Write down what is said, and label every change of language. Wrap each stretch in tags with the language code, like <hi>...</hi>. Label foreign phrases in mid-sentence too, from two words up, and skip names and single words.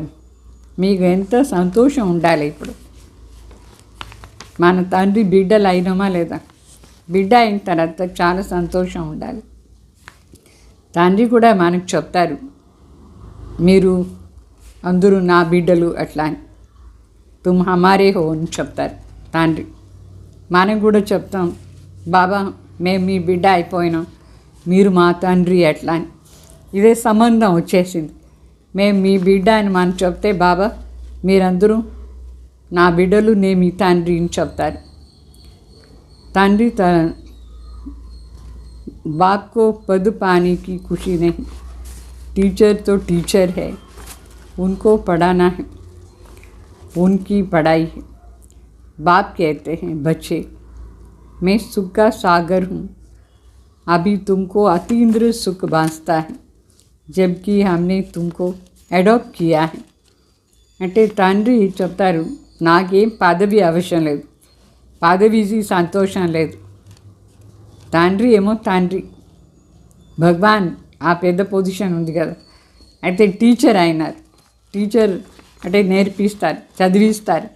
<te>మీకు ఎంత సంతోషం ఉండాలి. ఇప్పుడు మన తండ్రి బిడ్డలు అయినామా లేదా? బిడ్డ అయిన తర్వాత చాలా సంతోషం ఉండాలి. తండ్రి కూడా మనకు చెప్తారు, మీరు అందరూ నా బిడ్డలు అట్లా అని.</te> <hi>तुम हमारे हो</hi> <te>అని చెప్తారు తండ్రి. మనం కూడా చెప్తాం, బాబా మేము మీ బిడ్డ అయిపోయినాం, మీరు మా తండ్రి అట్లా అని. ఇదే సంబంధం వచ్చేసింది. మేము మీ బిడ్డ అని మనం చెప్తే బాబా మీరందరూ నా బిడ్డలు, నేను మీ తండ్రి అని చెప్తారు.</te> <hi>తండ్రి बाप को पद पाने की खुशी नहीं, टीचर तो टीचर है, उनको पढ़ाना है, उनकी पढ़ाई है. बाप कहते हैं, बच्चे मैं सुख का सागर हूँ, अभी तुमको अतीन्द्र सुख बांसता है, जबकि हमने तुमको अडॉप्ट किया है.</hi> <te>అంటే తండ్రి చెప్తారు, నాకేం పదవి అవసరం లేదు, పదవికి సంతోషం లేదు. తండ్రి ఏమో తండ్రి, భగవాన్ ఆ పెద్ద పొజిషన్ ఉంది కదా. అయితే టీచర్ అయినారు. టీచర్ అంటే నేర్పిస్తారు, చదివిస్తారు.</te>